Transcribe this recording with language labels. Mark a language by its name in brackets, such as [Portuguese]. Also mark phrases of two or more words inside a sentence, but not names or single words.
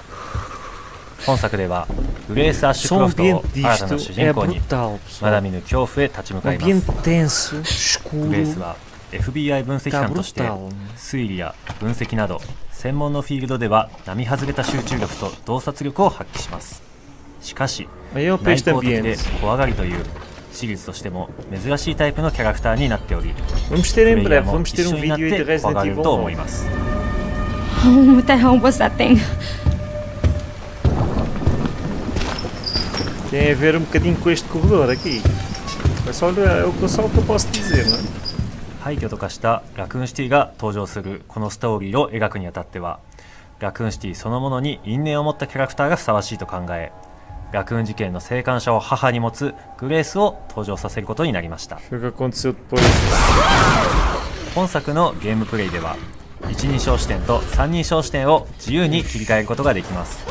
[Japanese] 本作ではグレース・アッシュクロフトを新たな主人公にまだ見ぬ恐怖へ立ち向かいます。グレースは FBI 分析官として推理や分析など専門のフィールドでは並外れた集中力と洞察力を発揮します。しかし内向的で怖がりというシリーズとしても珍しいタイプのキャラクターになっており、プレイヤーも一緒になって怖がれると思います。 [English] What the hell was that thing? [Portuguese] Tem a ver bocadinho com este corredor aqui. É só o que eu posso dizer, não é? [Japanese] 廃墟と化したラクーンシティが登場するこのストーリーを描くにあたっては、ラクーンシティそのものに因縁を持ったキャラクターがふさわしいと考え、ラクーン事件の生還者を母に持つグレースを登場させることになりました。本作のゲームプレイでは一人称視点と三人称視点を自由に切り替えることができます。